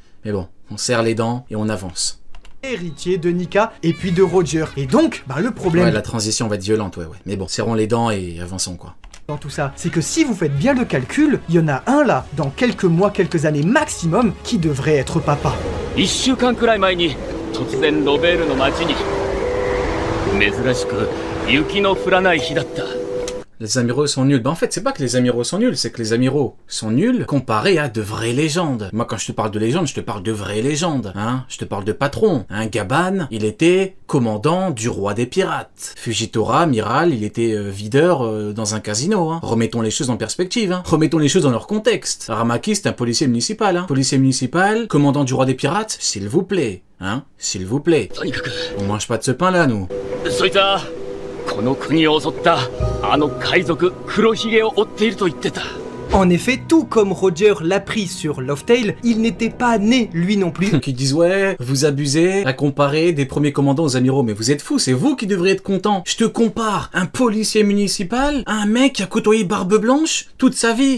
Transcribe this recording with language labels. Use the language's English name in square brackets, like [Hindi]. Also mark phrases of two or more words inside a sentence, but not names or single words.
[French] Mais bon, on serre les dents et on avance. héritier de Nika et puis de Roger. Et donc, bah le problème... Ouais, la transition va être violente, ouais. Mais bon, serrons les dents et avançons, quoi. Dans tout ça, c'est que si vous faites bien le calcul, il y en a un là, dans quelques mois, quelques années maximum, qui devrait être papa. [Japanese] 1 週間くらい前に突然ロベールの町に珍しく雪の降らない日だった。 [French] Les amiraux sont nuls. Bah en fait, c'est pas que les amiraux sont nuls, c'est que les amiraux sont nuls comparés à de vraies légendes. Moi, quand je te parle de légendes, je te parle de vraies légendes. Hein, je te parle de patron. Hein, Gaban, il était commandant du roi des pirates. Fujitora, amiral, il était videur dans un casino. Hein. Remettons les choses en perspective. Hein. Remettons les choses dans leur contexte. Aramaki, c'est un policier municipal. Hein. Policier municipal, commandant du roi des pirates, s'il vous plaît. Hein, s'il vous plaît. On mange pas de ce pain là, nous. [Japanese] この国を襲ったあの海賊黒ひげを追っていると言ってた。 [French] En effet, tout comme Roger l'a pris sur Lovetail, il n'était pas né, lui non plus. Qui disent ouais, vous abusez à comparer des premiers commandants aux amiraux, mais vous êtes fous, c'est vous qui devriez être content. Je te compare un policier municipal à un mec qui a côtoyé Barbe Blanche toute sa vie.